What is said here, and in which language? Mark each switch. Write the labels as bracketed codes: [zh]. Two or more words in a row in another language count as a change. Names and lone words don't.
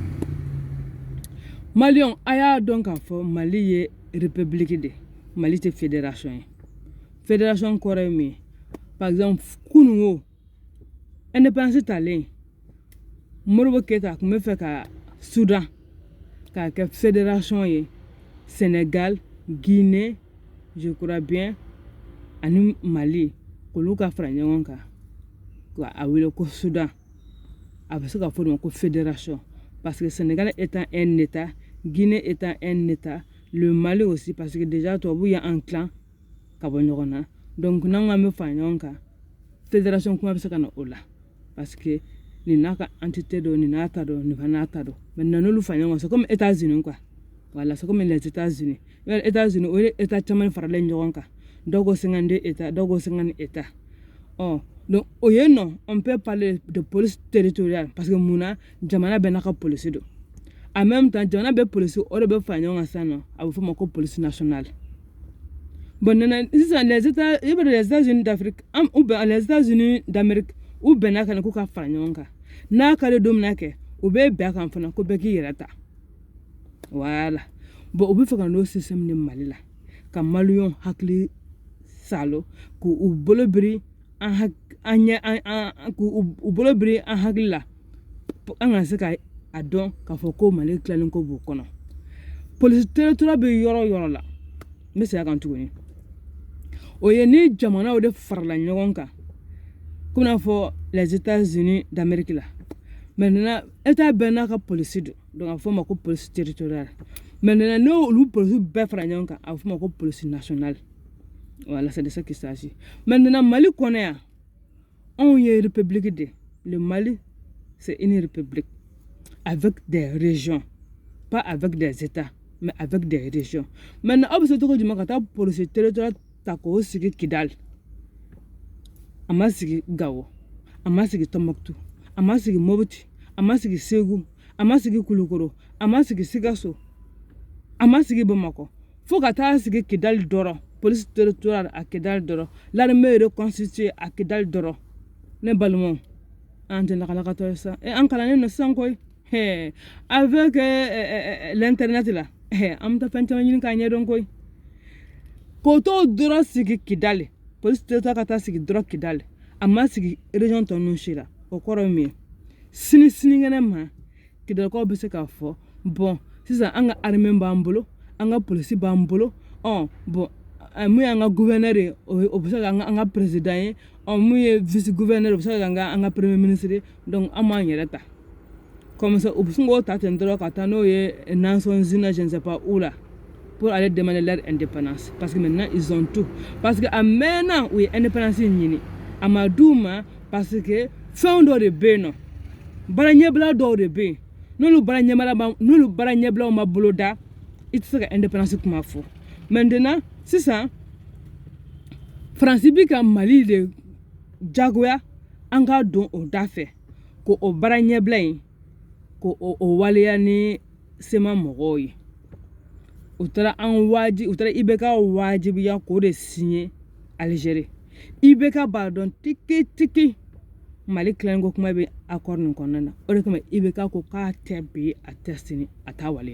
[bm] Maliens a y'a dɔn k'a fɔ Mali ye [fr] république de Mali [bm] tɛ fédération ye fédération kɔrɔ ye min ye [fr] par exemple [bm] kunun o indépendance talen Modibo Keïta tun bɛ fɛ ka Soudan k'a kɛ fédération ye Sénégal, Guinée, [fr] je crois bien, [bm] ani Mali, k'olu ka fara ɲɔgɔn kan k'a wele ko Soudan a bɛ se ka fɔ o ma ko [fr] fédération parce que Sénégal étant un état, Guinée étant un état, le Mali aussi parce que déjà tubabu y a un clan [bm] ka bɔ ɲɔgɔn na [fr] donc [bm] n'an k'an bɛ fara ɲɔgɔn kan fédération kuma bɛ se ka na o la [fr] parce que [bm] ni n'a ka entité dɔ ni n'a ta dɔ ni fana n'a ta dɔ maintenant n'olu fara ɲɔgɔn kan [fr] c'est comme États-Unis quoi voilà c'est comme les États-Unis les États-Unis [bm] o ye état caman faralen ɲɔgɔn kan dɔw ko 52 états dɔw ko 50 états donc o ye [fr] non on peut parler de police territoriale parce que [bm] munna jamana bɛɛ n'a ka police don [fr] en même temps [bm] jamana bɛɛ police o de bɛ fara ɲɔgɔn kan sisan nɔ a bɛ fɔ o ma ko [fr] police nationale bon [bm] nana sisan [fr] les États-Unis d'Afrique ou bien les États-Unis d'Amérique [bm] u bɛnna kan ko ka fara ɲɔgɔn kan n'a ka don mina kɛ u bɛ bɛn kan fana ko bɛɛ k'i yɛrɛ ta voilà bon u bɛ fɛ ka n'o [fr] système de [bm] Mali la ka Maliens hakili salo k'u bolo biri k'u bolo biri an hakili la an ka se ka a dɔn k'a fɔ ko Mali tilalen ko b'u kɔnɔ [fr] police territorial [bm] bɛ yɔrɔ la n bɛ segin a kan tuguni o ye ni jamanaw de farala ɲɔgɔn kan comme n'a fɔ les États-Unis d'Amérique la maintenant état bɛɛ n'a ka police don donc a bɛ fɔ o ma ko [fr] police territoriale maintenant [bm] n'olu police bɛɛ fara ɲɔgɔn kan a bɛ fɔ o ma ko [fr] police nationale voilà c'est de ça qu'il s'agit maintenant [bm] Mali kɔnɔ yan anw ye [fr] république de le Mali c'est une république avec des régions pas avec des états mais avec des régions maintenant [bm] aw bɛ se cogo jumɛn ka taa [fr] police territoriale [bm] ta k'o sigi Kidal a ma sigi Gawo a ma sigi Tombouctou a ma sigi Mopti a ma sigi Ségou a ma sigi Kulukoro a ma sigi Sikasso a ma sigi Bamakɔ Faut ka taa sigi Kidal dɔrɔn [fr] police territoriale à Kidal [bm] dɔrɔn [fr] l'armée reconstituée à Kidal [bm] dɔrɔn ne balimaw an tɛ lakalakatɔ ye sa an kalannen no sisan koyi [fr] avec l'internet [bm] la an bɛ taa fɛn caman ɲini k'a ɲɛdɔn koyi k'o t'o dɔrɔn sigi Kidal [fr] police territoriale [bm] ka taa sigi dɔrɔn Kidal a ma sigi région tɔ ninnu si la o kɔrɔ ye min ye sinikɛnɛ ma Kidalikaw bɛ se k'a fɔ bon sisan an ka armée b'an bolo an ka polisi b'an bolo bon mun y'an ka gouverneur ye o bɛ se ka an ka président ye mun ye [fr] vice gouverneur [bm] o bɛ se ka an ka [fr] premier ministre [bm] ye donc an b'an yɛrɛ ta [fr] comme ça [bm] u bɛ sin k'o ta ten dɔrɔn ka taa n'o ye Nations Unies [fr] je ne sais pas où là pour aller demander leur indépendance parce que maintenant ils ont tout parce que [bm] a mɛnna u ye indépendance ɲini a ma d'u ma parce que fɛn dɔ de bɛ yen nɔ baara ɲɛbila dɔw de bɛ yen n'olu baara ɲɛbilaw ma bolo da i tɛ se ka indépendance kuma fɔ maintenant sisan Faransi bi ka Mali de jagoya an ka don o da fɛ ko o baara ɲɛbila in ko o waleya ni sema mɔgɔw ye u taara IBK wajibiya k'o de signer Algérie IBK b'a dɔn tiki Mali tilaliko kuma bɛ accord nin kɔnɔna na o de kama IBK ko k'a tɛ bi a tɛ sini a t'a waleya